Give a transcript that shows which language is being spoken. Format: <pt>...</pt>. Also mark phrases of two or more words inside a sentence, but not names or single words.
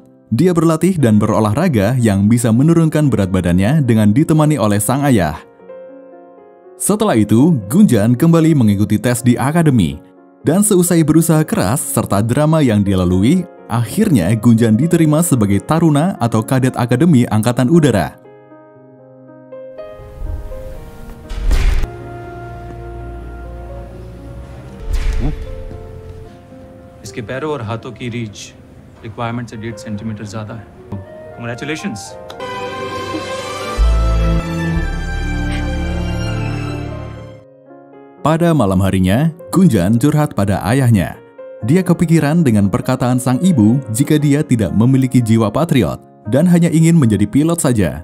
<id>Dia berlatih dan berolahraga yang bisa menurunkan berat badannya dengan ditemani oleh sang ayah. Setelah itu, Gunjan kembali mengikuti tes di akademi. Dan seusai berusaha keras serta drama yang dia lalui, akhirnya Gunjan diterima sebagai taruna atau kadet Akademi Angkatan Udara.</id> <hi>इसके पैरों और हाथों की</hi> <en>reach requirement</en> <hi>से 1.5 सेंटीमीटर ज्यादा है।</hi> <en>Congratulations.</en> <id>Pada malam harinya, Gunjan curhat pada ayahnya. Dia kepikiran dengan perkataan sang ibu jika dia tidak memiliki jiwa patriot dan hanya ingin menjadi pilot saja.</id>